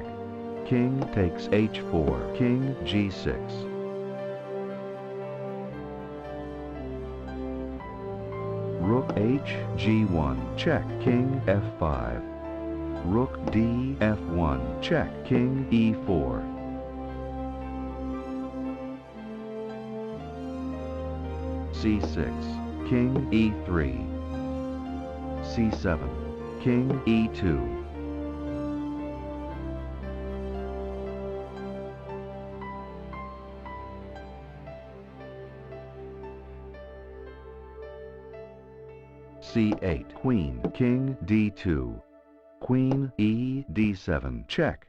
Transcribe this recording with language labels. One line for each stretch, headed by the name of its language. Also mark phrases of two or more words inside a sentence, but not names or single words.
English: King takes h4, king g6. Rook h, g1, check. King f5. Rook d, f1, check. King e4. c6, king e3. c7, king e2. c8, queen. King d2. Queen e d7, check.